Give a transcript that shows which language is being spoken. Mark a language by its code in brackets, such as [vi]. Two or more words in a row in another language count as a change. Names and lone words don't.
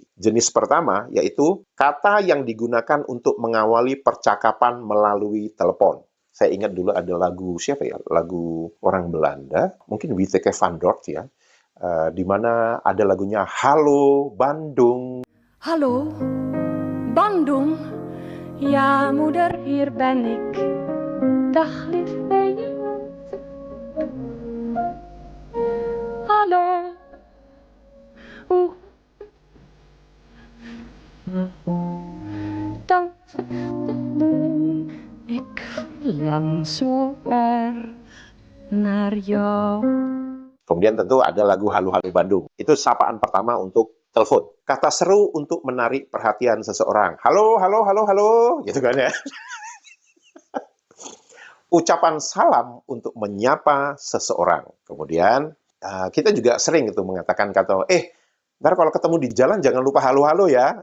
[id] Jenis pertama yaitu kata yang digunakan untuk mengawali percakapan melalui telepon. Saya ingat dulu ada lagu siapa ya? Lagu orang Belanda, mungkin Witeke van Dort ya. Di mana ada lagunya Halo Bandung. [nl] Hallo, Bandung. Ja, moeder, hier ben ik. Dag, lief baby. Hallo. Oeh. Dan ik verlang zo naar jou. [id] Kemudian tentu ada lagu Halo-Halo Bandung. Itu sapaan pertama untuk telepon. Kata seru untuk menarik perhatian seseorang. Halo, halo, halo, halo. Gitu kan ya. Ucapan salam untuk menyapa seseorang. Kemudian kita juga sering itu mengatakan kata, ntar kalau ketemu di jalan jangan lupa halo-halo ya.